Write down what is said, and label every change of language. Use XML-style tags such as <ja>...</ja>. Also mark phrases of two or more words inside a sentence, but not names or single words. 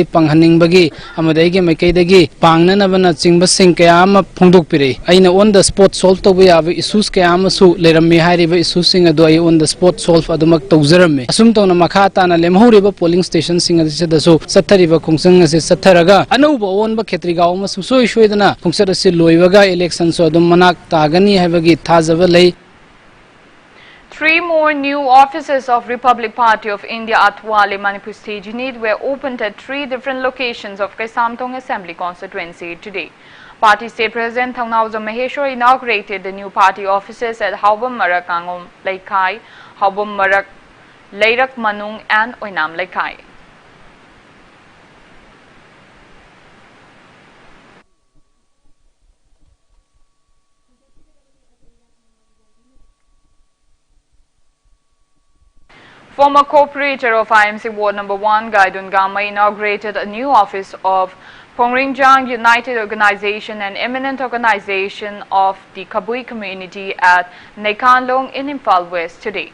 <mni>ꯄꯥꯡꯍꯟꯅꯤꯡꯕꯒꯤ ꯑꯃꯗꯤ ꯑꯩꯒꯤ ꯃꯥꯏꯀꯩꯗꯒꯤ ꯄꯥꯡꯅꯅꯕꯅꯆꯤꯡꯕꯁꯤꯡ ꯀꯌꯥ ꯑꯃ ꯐꯣꯡꯗꯣꯛꯄꯤꯔꯛꯏ ꯑꯩꯅ</mni> <en>on the spot solve</en> <mni>ꯇꯧꯕ ꯌꯥꯕ ꯏꯁꯨꯁ ꯀꯌꯥ ꯑꯃꯁꯨ ꯂꯩꯔꯝꯃꯤ ꯍꯥꯏꯔꯤꯕ ꯏꯁꯨꯁꯤꯡ ꯑꯗꯨ ꯑꯩ</mni> <en>on the spot solve</en> <mni>ꯑꯗꯨꯃꯛ ꯇꯧꯖꯔꯝꯃꯤ ꯑꯁꯨꯝ ꯇꯧꯅ ꯃꯈꯥ ꯇꯥꯅ ꯂꯦꯝꯍꯧꯔꯤꯕ ꯄꯣꯂꯤꯡ ꯁ꯭ꯇꯦꯁꯟꯁꯤꯡ ꯑꯁꯤꯗꯁꯨ ꯆꯠꯊꯔꯤꯕ ꯈꯣꯡꯆꯪ ꯑꯁꯤ ꯆꯠꯊꯔꯒ ꯑꯅꯧꯕ ꯑꯑꯣꯟꯕ ꯈꯦꯇ꯭ꯔꯤꯒꯥꯎ ꯑꯃ ꯁꯨꯡꯁꯣꯏ ꯁꯣꯏꯗꯅ ꯈꯣꯡꯆꯠ ꯑꯁꯤ ꯂꯣꯏꯕꯒ ꯏꯂꯦꯛꯁꯟꯁꯨ ꯑꯗꯨꯝ ꯃꯅꯥꯛ ꯇꯥꯒꯅꯤ ꯍꯥꯏꯕꯒꯤ ꯊꯥꯖꯕ ꯂꯩ.</mni> <en>3 more new offices of Republic Party of India Athwale Manipur State Unit were opened at 3 different locations of Kaisamthong Assembly constituency today. Party State President Thongnauzam Maheshwar inaugurated the new party offices at Haubam Marak Angom Laikai, Haubam Marak Leirak Manung and Oinam Laikai. Former co-operator of IMC Ward No. 1, Gaidun Gama, inaugurated a new office of Pongringjang United Organization and Eminent Organization of the Kabui community at Nekanlong in Imphal West today.</en>